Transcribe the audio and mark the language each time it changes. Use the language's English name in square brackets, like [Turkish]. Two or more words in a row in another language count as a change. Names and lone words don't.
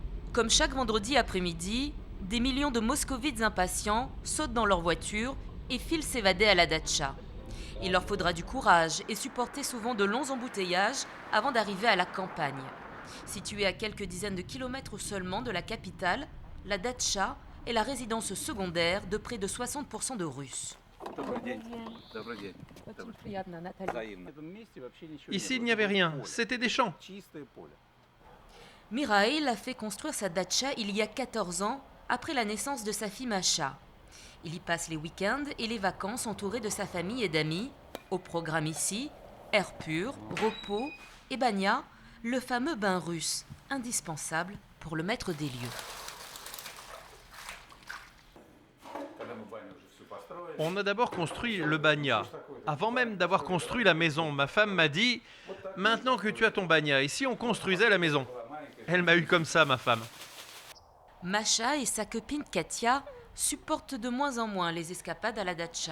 [French] Comme chaque vendredi après-midi, des millions de moscovites impatients sautent dans leur voiture et filent s'évader à la datcha. Il leur faudra du courage et supporter souvent de longs embouteillages avant d'arriver à la campagne. Située à quelques dizaines de kilomètres seulement de la capitale, la datcha est la résidence secondaire de près de 60% de Russes. [Russian] Добрый день. Добрый день. Взаимно. В этом месте вообще ничего не [French] Ici, il [Russian] было. [French] n'y avait [Russian] Это было [French] rien, [Russian] поле. [French] c'était des champs. [Russian] Чистое поле. [French] Mirail a fait construire sa datcha il y a 14 ans, après la naissance de sa fille Masha. Il y passe les week-ends et les vacances entouré de sa famille et d'amis. Au programme ici, air pur, repos et banya, le fameux bain russe, indispensable pour le maître des lieux. [Russian] Когда мы баню уже всю построили, [French] On a d'abord construit le banya. Avant même d'avoir construit la maison, ma femme m'a dit « Maintenant que tu as ton banya, ici on construisait la maison ». Elle m'a eu comme ça, ma femme. Masha et sa copine Katia supportent de moins en moins les escapades à la datcha.